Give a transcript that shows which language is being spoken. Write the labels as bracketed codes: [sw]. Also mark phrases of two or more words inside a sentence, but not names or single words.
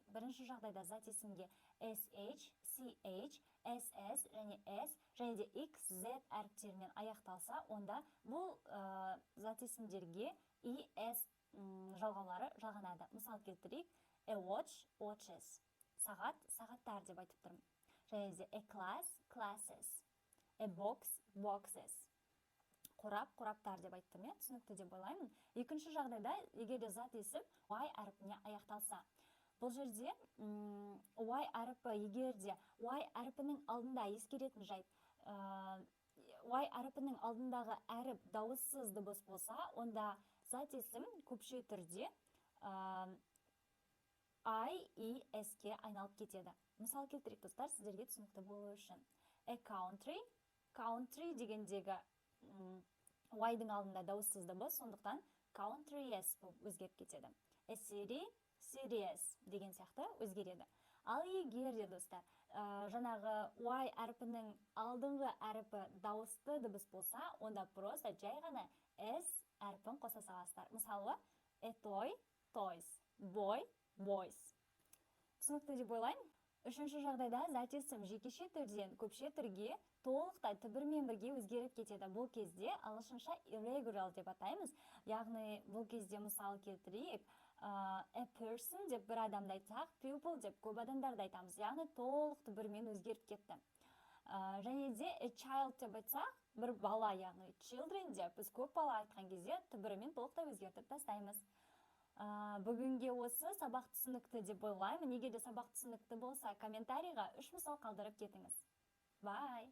[kk] Бірінші жағдайда зат есімге sh, ch, ss және s және де x, z әріптерімен аяқталса, онда бұл зат есімдерге es жалғаулары жалғанады. Мысал келтірейік, [en] a watch, watches. [kk] Сағат, сағаттар деп айтып тұрмын. Және де [en] a class, classes. A box, boxes. [kk] Қорап, қораптар деп айттым, түсінікті деп ойлаймын. Екінші жағдайда, егер де зат есім y әріпіне аяқталса, бұл жерде y әріпі, егер де y әріпінің алдында ескеретін жайт, y әріпінің алдындағы әріп дауыссыз дыбыс болса, онда зат есім көпше түрде ке айналып кетеді. Мысал келтірейік, достар, сіздерге түсінікті болу үшін. [en] A country, country [kk] дегендегі y-дың алдында дауыссыз дыбыс, сондықтан countries өзгеріп кетеді. [en] A city, cities [kk] деген сияқты өзгереді. Ал егер де, достар, жаңағы y әріпінің алдыңғы әріпі дауысты дыбыс болса, онда просто жай ғана s әріпін қоса саласыздар. Мысалы, [en] a toy, toys, boy, boys. [kk] Түсінікті деп ойлаймын. Үшінші жағдайда зат есім жекеше түрден көпше түрге толықтай түбірмен бірге өзгеріп кетеді. Бұл кезде ағылшынша irregular деп атаймыз. Яғни бұл кезде мысал келтірейік, [en] a person [kk] деп бір адамды айтсақ, people деп көп адамдарды айтамыз. Яғни толық түбірмен өзгеріп кетті. Және де [en] a child [kk] деп айтсақ, бір бала, яғни children деп біз көп бала айтқан кезде түбірмен толықтай өзгертіп тастаймыз. Бүгінге осы сабақ түсінікті деп ойлаймын. Егер де сабақ түсінікті болса, комментарийға 3 мысал қалдырып кетіңіз. [en] Bye!